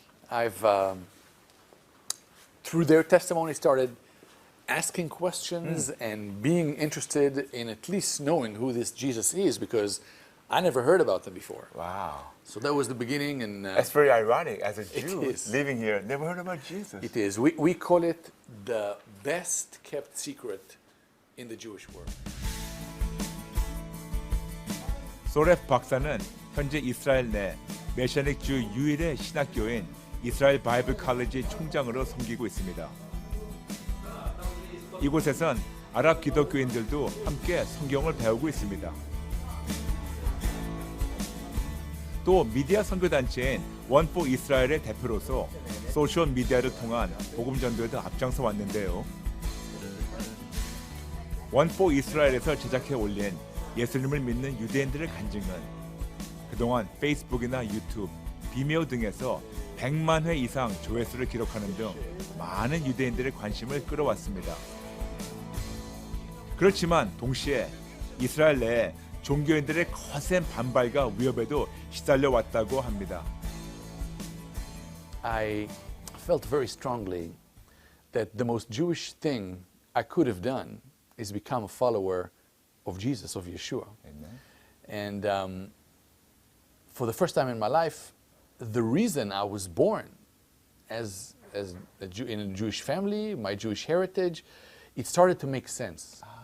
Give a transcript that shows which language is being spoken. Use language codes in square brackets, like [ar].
[en] I've, through their testimony, started asking questions and being interested in at least knowing who this Jesus is, because I never heard about them before. Wow. So that was the beginning, and That's very ironic. As a Jew is. living here, never heard about Jesus. it is. We call it the best kept secret in the Jewish world. [ko] 소렙 박사는 현재 이스라엘 내 메시아닉주 유일의 신학교인 이스라엘 바이블 칼리지 총장으로 섬기고 있습니다. 이곳에선 아랍 기독교인들도 함께 성경을 배우고 있습니다. 또 미디어 선교단체인 원포 이스라엘의 대표로서 소셜 미디어를 통한 복음 전도에도 앞장서 왔는데요. 원포 이스라엘에서 제작해 올린 예수님을 믿는 유대인들의 간증은 그동안 페이스북이나 유튜브, 비메오 등에서 100만 회 이상 조회수를 기록하는 등 많은 유대인들의 관심을 끌어왔습니다. 그렇지만 동시에 이스라엘 내에 종교인들의 거센 반발과 위협에도 시달려 왔다고 합니다. [en] I felt very strongly that the most Jewish thing I could have done is become a follower of Jesus, of Yeshua. And for the first time in my life, the reason I was born as a Jew, in a Jewish family, my Jewish heritage, it started to make sense.